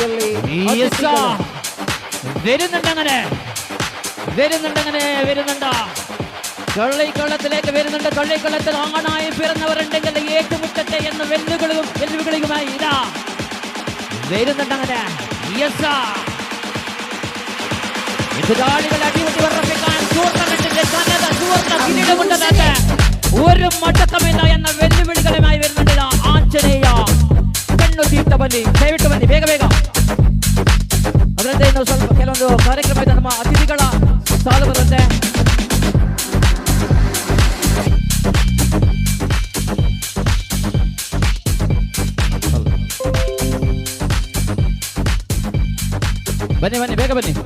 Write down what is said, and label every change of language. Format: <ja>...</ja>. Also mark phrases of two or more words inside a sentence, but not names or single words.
<kn>ಅದರ ಜೊತೆಯಲ್ಲಿ</kn> <ml>വരുന്നുണ്ട്. അങ്ങനെ വരുന്നുണ്ടങ്ങനെ വരുന്നുണ്ട് കൊള്ളത്തിലേക്ക് വരുന്നുണ്ട്. കൊള്ളത്തിൽ ആണായി പിറന്നവരുണ്ടെങ്കിൽ ഏറ്റുമുട്ടട്ടെ എന്ന വെല്ലുവിളികളുമായി ഇതാ വരുന്നുണ്ടങ്ങനെ. എതിരാളികളെ അടിമുടി ഉറപ്പിക്കാൻ ടൂർണമെന്റിന്റെ സുവർണ്ണ കിരീടമുണ്ടതായിട്ട് ഒരു മടക്കമില്ല എന്ന വെല്ലുവിളികളുമായി വരുന്നുണ്ട് ആഞ്ജനേയ.</ml> <kn>ಕಣ್ಣು ತೀರ್ಥ ಬನ್ನಿ, ದಯವಿಟ್ಟು ಬನ್ನಿ ಬೇಗ ಬೇಗ. ಅದರಂತೆ ಇನ್ನು ಸ್ವಲ್ಪ ಕೆಲವೊಂದು ಕಾರ್ಯಕ್ರಮ ಇದೆ, ನಮ್ಮ ಅತಿಥಿಗಳ ಸಾಲು ಬರುತ್ತೆ. ಬನ್ನಿ ಬನ್ನಿ ಬೇಗ ಬನ್ನಿ.</kn>